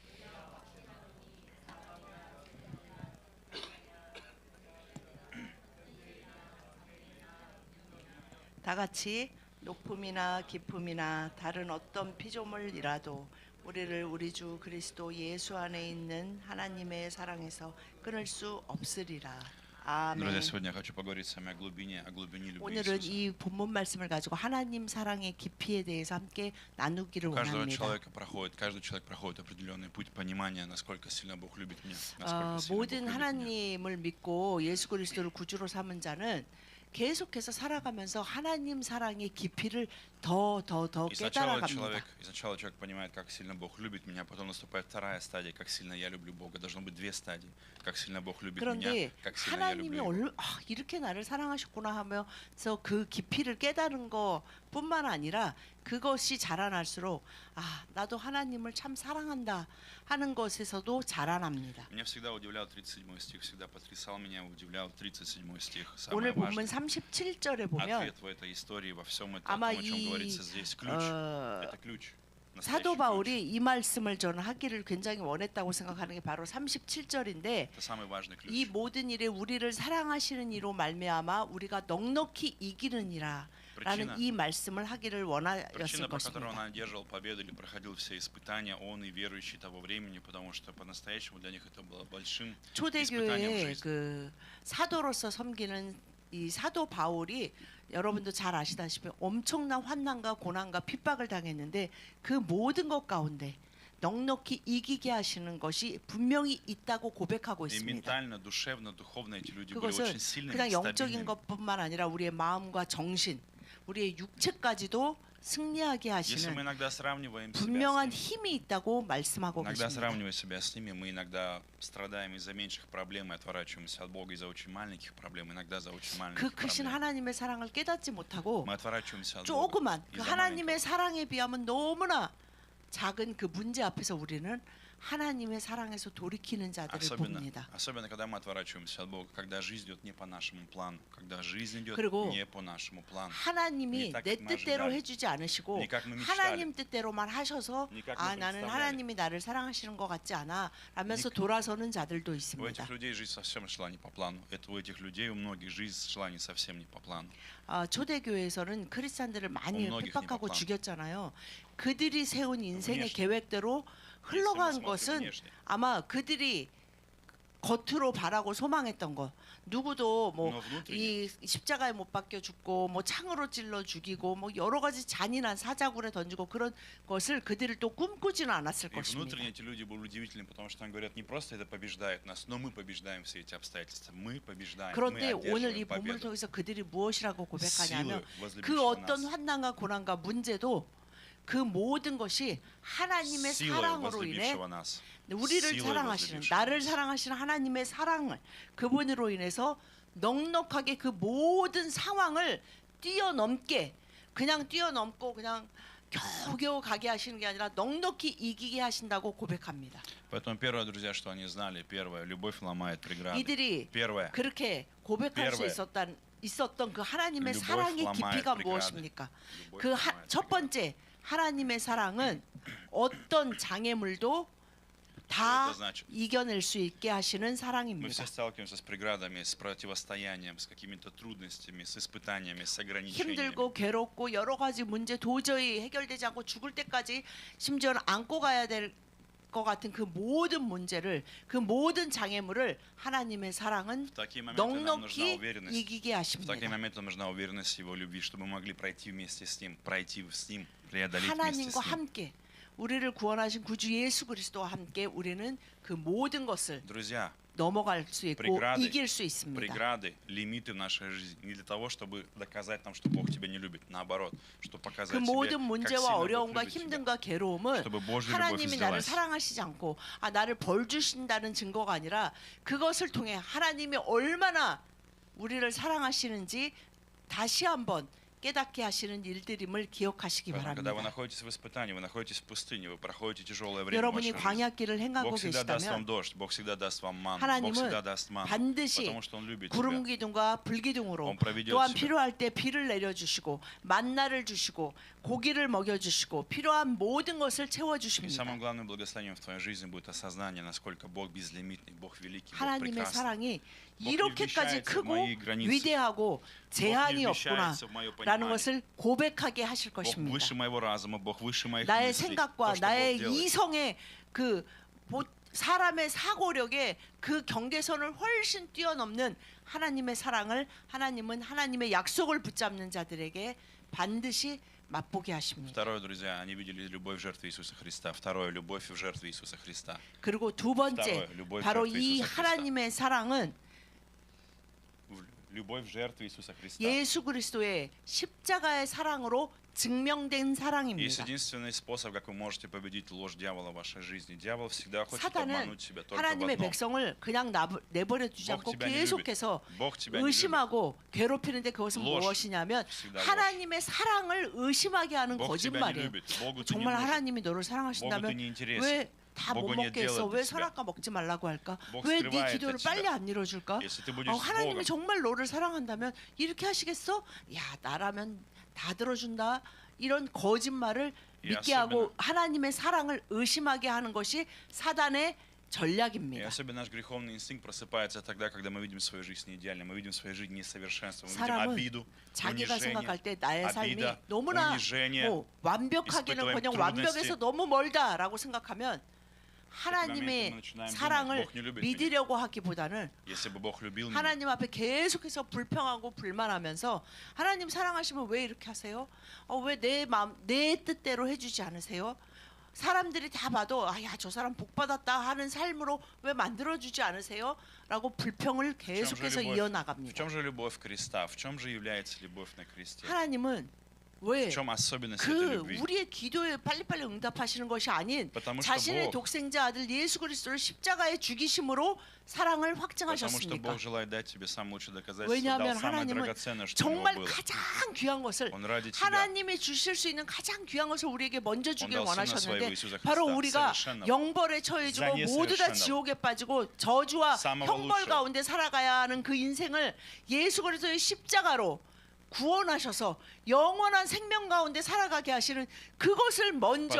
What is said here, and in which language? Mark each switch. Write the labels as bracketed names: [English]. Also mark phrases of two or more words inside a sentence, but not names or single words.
[Korean] 다 같이 높음이나 깊음이나 다른 어떤 피조물이라도 우리를 우리 주 그리스도 예수 안에 있는 하나님의 사랑에서 끊을 수 없으리라. 아멘. [Russian] Друзья, сегодня я хочу поговорить с вами о глубине любви [Korean] 오늘은 [Russian] Иисуса. [Korean] 이 본문 말씀을 가지고 하나님 사랑의 깊이에 대해서 함께 나누기를 [Russian] У каждого [Korean] 원합니다. [Russian] каждый человек проходит определенный путь понимания, насколько сильно Бог любит меня, насколько сильно Бог [Korean] 모든 [Russian] любит меня. [Korean] 하나님을 믿고 예수 그리스도를 구주로 삼은 자는 계속해서 살아가면서 하나님 사랑의 깊이를 더 [Russian] И [Korean] 깨달아갑니다. [Russian] сначала человек понимает, как сильно Бог любит меня, потом наступает вторая стадия, как сильно я люблю Бога. Должно быть две стадии, как сильно Бог любит меня, [Korean] 그런데 [Russian] как сильно я [Korean] 하나님이 [Russian] люблю Его. [Korean] 이렇게 나를 사랑하셨구나 하면서 그 깊이를 깨달은 것뿐만 아니라 그것이 자라날수록 나도 하나님을 참 사랑한다 하는 것에서도 자라납니다. [Russian] Меня всегда удивлял 37 стих, всегда потрясал меня, удивлял 37 стих. [Korean] 오늘 [Russian] Самое [Korean] 본문 [Russian] важное. [Korean] 37절에 보면 [Russian] Ответ в этой истории, во всем этом, [Korean] 아마 [Russian] о том, о чем [Korean] 이 [Russian] говорится здесь, ключ. Это ключ. Настоящий [Korean] 사도 [Russian] ключ. [Korean] 바울이 이 말씀을 저는 하기를 굉장히 원했다고 생각하는 게 바로 37절인데 [Russian] Это самый важный [Korean] 이 [Russian] ключ. [Korean] 모든 일에 우리를 사랑하시는 이로 말미암아 우리가 넉넉히 이기느니라 라는 이 말씀을 하기를 원하였을 [Russian] Причина, по которой он [Korean] 것입니다. [Russian] одерживал победу или проходил все испытания, он и верующие того времени, потому что по-настоящему для них это было большим испытанием в [Korean] 초대교회의 [Russian] жизни. [Korean] 그 사도로서 섬기는 이 사도 바울이 여러분도 잘 아시다시피 엄청난 환난과 고난과 핍박을 당했는데 그 모든 것 가운데 넉넉히 이기게 하시는 것이 분명히 있다고 고백하고 [Russian] И [Korean] 있습니다. [Russian] ментально, душевно, духовно эти люди были [Korean] 그것은 [Russian] очень сильными, [Korean] 그냥 영적인 [Russian] стабильными. [Korean] 것뿐만 아니라 우리의 마음과 정신, 우리의 육체까지도 승리하게 [Russian] Если мы [Korean] 하시는 [Russian] иногда сравниваем себя [Korean] 분명한 [Russian] с ними, [Korean] 힘이 있다고 말씀하고 [Russian] иногда [Korean] 계십니다. [Russian] сравнивая себя с ними, мы иногда страдаем из-за меньших проблем и отворачиваемся от Бога из-за очень маленьких проблем, иногда за очень [Korean] 그 [Russian] маленьких [Korean] 크신 [Russian] проблем. [Korean] 하나님의 사랑을 깨닫지 못하고 [Russian] Мы отворачиваемся от Бога [Korean] 조그만 그 [Russian] из-за [Korean] 하나님의 [Russian] маленького. [Korean] 사랑에 비하면 너무나 작은 그 문제 앞에서 우리는 하나님의 사랑에서 돌이키는 자들을 봅니다. [Russian] Особенно, когда мы отворачиваемся от Бога, когда жизнь идет не по нашему плану, когда жизнь идет [Korean] 그리고 [Russian] не по нашему плану. [Korean] 하나님이 [Russian] Не так, [Korean] 내 [Russian] как мы [Korean] 뜻대로 [Russian] ожидали. [Korean] 해주지 않으시고 [Russian] Не как мы мечтали. [Korean] 하나님 뜻대로만 하셔서 [Russian] Не как мы [Korean] 나는 [Russian] представляли. [Korean] 하나님이 나를 사랑하시는 것 같지 않아 라면서 돌아서는 자들도 [Russian] У [Korean] 있습니다. [Russian] этих людей жизнь совсем шла не по плану. Это у этих людей, у многих жизнь шла не совсем не по плану. [Korean] 초대교회에서는 크리스찬들을 많이 엄록이 핍박하고 힘이 죽였잖아요. 그들이 세운 인생의 [Russian] внешне. [Korean] 계획대로 흘러간 것은 아마 그들이 겉으로 바라고 소망했던 것. 누구도 뭐 이 십자가에 못 박혀 죽고 뭐 창으로 찔러 죽이고 뭐 여러 가지 잔인한 사자굴에 던지고 그런 것을 그들을 또 꿈꾸지는 않았을 [Russian] И [Korean] 것입니다. [Russian] внутренне эти люди были удивительны, потому что они говорят, не просто это побеждает нас, но мы побеждаем все эти обстоятельства. Мы побеждаем, мы [Korean] 그런데 오늘 이 [Russian] одерживаем [Korean] 본문을 [Russian] победу. [Korean] 통해서 그들이 무엇이라고 고백하냐면 [Russian] Силы, возлюбившего [Korean] 그 어떤 [Russian] нас. [Korean] 환난과 고난과 문제도 그 모든 것이 하나님의 [Russian] Силой [Korean] 사랑으로 인해 [Russian] возлюбившего нас. [Korean] 우리를 [Russian] Силой [Korean] 사랑하시는 [Russian] возлюбившего [Korean] 나를 [Russian] нас. [Korean] 사랑하시는 하나님의 사랑을 그분으로 인해서 넉넉하게 그 모든 상황을 뛰어넘게 그냥 뛰어넘고 그냥 겨우겨우 가게 하시는 게 아니라 넉넉히 이기게 하신다고 고백합니다. [Russian] Поэтому первое, друзья, что они знали, первое, любовь ломает преграды. [Korean] 이들이 [Russian] Первое, [Korean] 그렇게 고백할 수 [Russian] Первое. [Korean] 있었던 그 하나님의 [Russian] Любовь [Korean] 사랑의 [Russian] ломает [Korean] 깊이가 [Russian] преграды. [Korean] 무엇입니까? [Russian] любовь [Korean] 그 [Russian] ломает [Korean] 첫 [Russian] преграды. [Korean] 번째 하나님의 사랑은 어떤 장애물도 다 [Russian] Это значит, [Korean] 이겨낼 수 있게 하시는 [Russian] мы [Korean] 사랑입니다. [Russian] все сталкиваемся с преградами, с противостоянием, с какими-то трудностями, с испытаниями, с ограничениями. [Korean] 힘들고 괴롭고 여러 가지 문제 도저히 해결되지 않고 죽을 때까지 심지어는 안고 가야 될 것 같은 그 모든 문제를 그 모든 장애물을 하나님의 사랑은 [Russian] В такие моменты нам нужна [Korean] 넉넉히 [Russian] уверенность. [Korean] 이기게 [Russian] В такие [Korean] 하십니다. [Russian] моменты нам нужна уверенность в Его любви, чтобы мы могли пройти вместе с Ним, пройти с Ним, преодолеть вместе [Korean] 하나님과 [Russian] с Ним. [Korean] 함께 우리를 구원하신 구주 예수 그리스도와 함께 우리는 그 모든 것을 [Russian] Друзья, [Korean] 넘어갈 수 있고 [Russian] Преграды, [Korean] 이길 수 있습니다. [Russian] преграды, лимиты в нашей жизни не для того, чтобы доказать нам, что Бог тебя не любит, наоборот, чтобы [Korean] 그 [Russian] показать тебе, [Korean] 모든 [Russian] как [Korean] 문제와 [Russian] сильно Бог [Korean] 어려움과 [Russian] любит тебя, [Korean] 힘듦과 괴로움은 [Russian] чтобы Божья любовь [Korean] 하나님이 나를 [Russian] излилась. [Korean] 사랑하시지 않고 나를 벌 주신다는 증거가 아니라 그것을 통해 하나님이 얼마나 우리를 사랑하시는지 다시 한번 깨닫게 하시는 일들임을 기억하시기 [Russian] Поэтому, когда вы [Korean] 바랍니다. [Russian] находитесь в испытании, вы находитесь в пустыне, вы проходите тяжелое время в [Korean] 여러분이 [Russian] вашей жизни. [Korean] 광야길을 행하고 [Russian] Бог всегда даст вам [Korean] 계시다면 [Russian] дождь, Бог всегда даст вам манну, Бог [Korean] 하나님은 [Russian] всегда даст манну, [Korean] 반드시 [Russian] потому что Он любит [Korean] 구름 [Russian] тебя. [Korean] 기둥과 불 기둥으로 [Russian] Он проведет [Korean] 또한 [Russian] тебя. [Korean] 필요할 때 비를 내려주시고 만나를 주시고 고기를 먹여주시고 필요한 모든 것을 [Russian] И [Korean] 채워주십니다. [Russian] самым главным благословением в твоей жизни будет осознание, насколько Бог безлимитный, Бог великий, Бог [Korean] 하나님의 [Russian] прекрасный. [Korean] 사랑이 [Russian] Бог не [Korean] 이렇게까지 [Russian] вмещается в [Korean] 크고 [Russian] мои границы. [Korean] 위대하고 제한이 [Russian] Бог не [Korean] 없구나 [Russian] вмещается в мое [Korean] 라는 [Russian] понимание. [Korean] 것을 고백하게 하실 [Russian] Бог [Korean] 것입니다. [Russian] выше моего разума, Бог выше моих [Korean] 나의 [Russian] мыслей. [Korean] 생각과 [Russian] То, что [Korean] 나의 [Russian] Бог делает. [Korean] 이성의 그 사람의 사고력의 그 경계선을 훨씬 뛰어넘는 하나님의 사랑을 하나님은 하나님의 약속을 붙잡는 자들에게 반드시 맛보게 하십니다. [Russian] Второе, друзья, они видели любовь в жертве Иисуса Христа. Второе, любовь в жертве Иисуса Христа. [Korean] 그리고 두 번째 [Russian] Второе, любовь в [Korean] 바로 [Russian] жертве [Korean] 이 [Russian] Иисуса Христа. [Korean] 하나님의 사랑은 [Russian] Любовь в жертве Иисуса Христа. [Korean] 예수 그리스도의 십자가의 사랑으로 증명된 [Russian] Есть [Korean] 사랑입니다. [Russian] единственный способ, как вы можете победить ложь дьявола в вашей жизни. Дьявол всегда хочет [Korean] 사단은 [Russian] обмануть себя только в [Korean] 하나님의 [Russian] одном. [Korean] 백성을 그냥 내버려 두지 [Russian] Бог [Korean] 않고 [Russian] тебя не [Korean] 계속해서 [Russian] любит. Бог тебя не любит. [Korean] 의심하고 괴롭히는데 그것은 [Russian] ложь. [Korean] 무엇이냐면 [Russian] всегда ложь. [Korean] 하나님의 사랑을 의심하게 하는 [Russian] Бог тебя не [Korean] 거짓말이에요. [Russian] любит. Богу ты не [Korean] 정말 [Russian] нужен. [Korean] 하나님이 너를 [Russian] Богу ты [Korean] 사랑하신다면 [Russian] не интересен. [Korean] 왜 다 못 [Russian] Богу нет [Korean] 먹게 [Russian] дела [Korean] 했어? [Russian] до [Korean] 왜 [Russian] тебя. [Korean] 선악과 먹지 말라고 할까? [Russian] Бог [Korean] 왜 네 [Russian] скрывает [Korean] 기도를 [Russian] от [Korean] 빨리 [Russian] тебя. [Korean] 안 이뤄줄까? [Russian] Если ты будешь с [Korean] 하나님이 [Russian] Богом, [Korean] 정말 너를 사랑한다면 이렇게 하시겠어? 야 나라면 다 들어준다. 이런 거짓말을 이 믿게 하고 [Russian] особенно- [Korean] 하나님의 사랑을 의심하게 하는 것이 사단의 [Russian] И [Korean] 전략입니다. [Russian] особенно наш греховный инстинкт просыпается тогда, когда мы видим свою жизнь неидеальной, мы видим свою жизнь несовершенством, мы видим [Korean] 사람은 [Russian] обиду, [Korean] 자기가 생각할 [Russian] унижение, [Korean] 때 나의 삶이 [Russian] обида, [Korean] 너무나 [Russian] унижение, [Korean] 뭐 완벽하기는 [Russian] испытываем [Korean] 그냥 [Russian] трудности. [Korean] 완벽해서 너무 멀다라고 생각하면 [Russian] момент [Korean] 하나님의 [Russian] мы начинаем думать, [Korean] 사랑을 [Russian] Бог не любит [Korean] 믿으려고 하기보다는 [Russian] Если бы Бог любил меня, [Korean] 하나님 앞에 계속해서 불평하고 불만하면서 하나님 사랑하시면 왜 이렇게 하세요? 왜 내 마음 내 뜻대로 해주지 않으세요? 사람들이 다 봐도 야 저 사람 복 받았다 하는 삶으로 왜 만들어주지 않으세요? 라고 불평을 [Russian] в чем же [Korean] 계속해서 [Russian] любовь? В [Korean] 이어나갑니다. [Russian] чем же любовь креста? В чем же является любовь на кресте? [Korean] 하나님은 왜 [Russian] В чем особенность этой [Korean] 그 [Russian] любви? [Korean] 우리의 기도에 빨리빨리 응답하시는 것이 아닌 [Russian] Потому что [Korean] 자신의 [Russian] Бог, [Korean] 독생자 아들 예수 그리스도를 십자가에 죽이심으로 사랑을 [Russian] потому что [Korean] 확증하셨습니까? [Russian] Бог желает дать тебе самое лучшее доказательство, [Korean] 왜냐하면 [Russian] дал самое [Korean] 하나님은 [Russian] драгоценное, что у него [Korean] 정말 [Russian] было. [Korean] 가장 귀한 것을 [Russian] Он ради тебя, [Korean] 하나님이 주실 수 있는 가장 귀한 것을 우리에게 먼저 주길 [Russian] Он dal Сына [Korean] 원하셨는데 [Russian] Своего Иисуса [Korean] 바로 [Russian] Христа, [Korean] 우리가 [Russian] совершенного, [Korean] 영벌에 처해지고 [Russian] за [Korean] 모두 다 [Russian] несовершенного, [Korean] 지옥에 빠지고 저주와 [Russian] самого [Korean] 형벌 [Russian] лучшего. [Korean] 가운데 살아가야 하는 그 인생을 예수 그리스도의 십자가로 구원하셔서 영원한 생명 가운데 살아가게 하시는 그것을 먼저